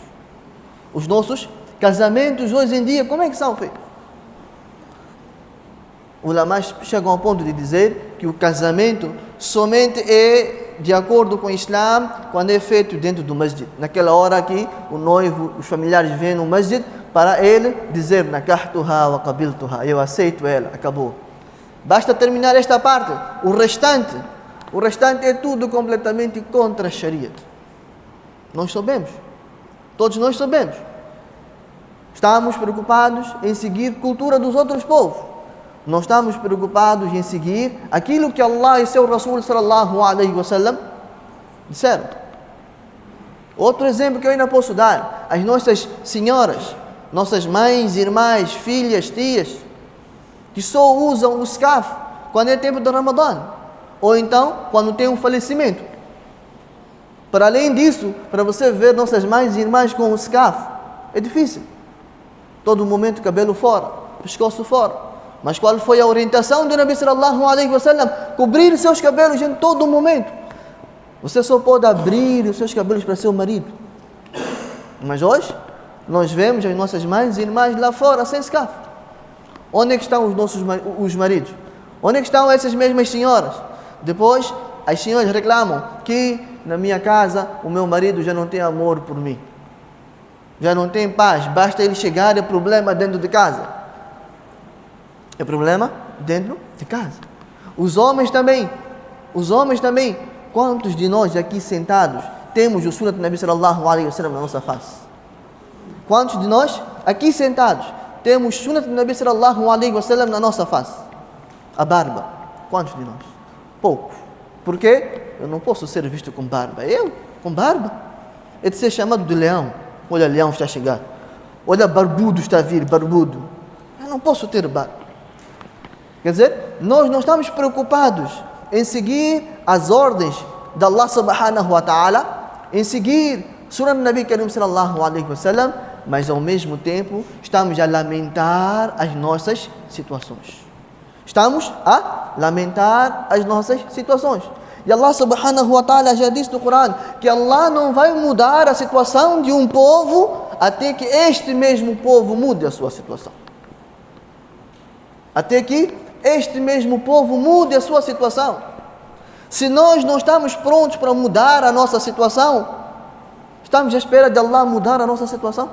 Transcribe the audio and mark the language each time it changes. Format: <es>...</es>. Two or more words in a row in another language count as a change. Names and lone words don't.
<pt>Os nossos casamentos hoje em dia, como é que são feitos? Os ulamás chegam ao ponto de dizer que o casamento somente é de acordo com o Islã quando é feito dentro do masjid. Naquela hora que o noivo, os familiares vêm no masjid para ele dizer</pt> <ar>نكحتها وقبلتها,</ar> <pt>eu aceito ela, acabou. Basta terminar esta parte. O restante é tudo completamente contra a Sharia. Nós sabemos. Todos nós sabemos. Estamos preocupados em seguir a cultura dos outros povos. Nós estamos preocupados em seguir aquilo que Allah e seu Rasul</pt> <ar>صلى الله عليه وسلم</ar> <pt>disseram. Outro exemplo que eu ainda posso dar, as nossas senhoras, nossas mães, irmãs, filhas, tias, que só usam o scarf quando é tempo de Ramadã, ou então quando tem um falecimento. Para além disso, para você ver nossas mães e irmãs com o scarf, é difícil. Todo momento cabelo fora, pescoço fora. Mas qual foi a orientação do Nabi</pt> <ar>صلى الله عليه وسلم?</ar> <pt>Cobrir seus cabelos em todo momento. Você só pode abrir os seus cabelos para seu marido. Mas hoje, nós vemos as nossas mães e irmãs lá fora, sem scarf. Onde é que estão os maridos? Onde é que estão essas mesmas senhoras? Depois, as senhoras reclamam que na minha casa o meu marido já não tem amor por mim. Já não tem paz, basta ele chegar, é problema dentro de casa. É problema dentro de casa. Os homens também. Quantos de nós aqui sentados temos o sunnah do Nabi</pt> <ar>صلى الله عليه وسلم</ar> <pt>na nossa face? Quantos de nós aqui sentados temos o sunnah do Nabi</pt> <ar>صلى الله عليه وسلم</ar> <pt>na nossa face? A barba. Quantos de nós? Poucos. Por quê? Eu não posso ser visto com barba. Eu, com barba? É de ser chamado de leão. Olha, leão está a chegar. Olha, barbudo está a vir, barbudo. Eu não posso ter barba. Quer dizer, nós não estamos preocupados em seguir as ordens de Allah</pt> <ar>سبحانه وتعالى,</ar> <pt>em seguir Surah Nabi Karim</pt> <ar>صلى الله عليه وسلم,</ar> <pt>mas ao mesmo tempo estamos a lamentar as nossas situações. Estamos a lamentar as nossas situações. E Allah</pt> <ar>سبحانه وتعالى</ar> <pt>já disse no Corão que Allah não vai mudar a situação de um povo até que este mesmo povo mude a sua situação. Até que este mesmo povo mude a sua situação. Se nós não estamos prontos para mudar a nossa situação, estamos à espera de Allah mudar a nossa situação?</pt>